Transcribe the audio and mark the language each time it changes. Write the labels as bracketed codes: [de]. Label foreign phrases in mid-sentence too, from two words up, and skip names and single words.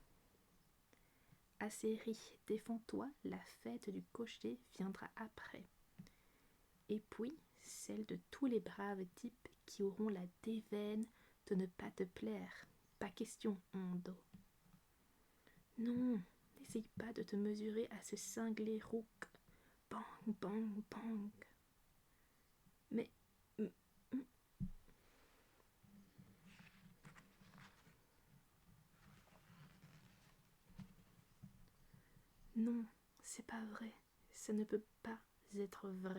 [fr] Assez ri, défends-toi, la fête du cocher viendra après. Et puis, celle de tous les braves types qui auront la déveine de ne pas te plaire. Pas question, Hondo. Non, n'essaye pas de te mesurer à ce cinglé rouk. Bang, bang, bang. Mais... Non, c'est pas vrai. Ça ne peut pas être vrai.